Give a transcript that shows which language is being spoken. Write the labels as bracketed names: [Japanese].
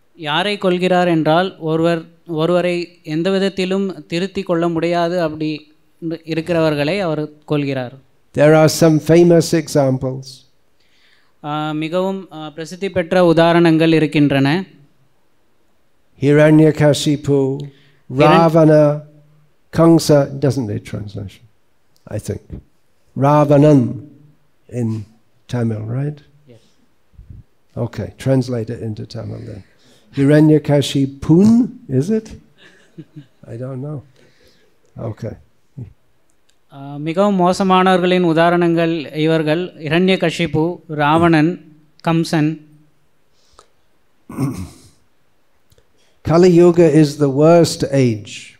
[Tamil] யாரை கொல்கிறார் என்றால் ஒருவரை எந்த விதத்திலும் திருத்தி கொள்ள முடியாது அப்படி இருக்கிறவர்களை அவர் கொல்கிறார். [English] There are some famous examples. [Tamil] மிகவும் பிரசித்தி பெற்ற உதாரணங்கள் இருக்கின்றன. [English] Hiranyakashipu, Ravana, Kamsa, doesn't need translation, I think. Ravanan in Tamil, right? Yes. Okay, translate it into Tamil then. Hiranyakashipun, is it? I don't know. Okay. [Tamil] மிகவும் மோசமானவர்களின் உதாரணங்கள் இவர்கள் Hiranyakashipu, Ravanan, Kamsan. [English] Kali Yuga is the worst age.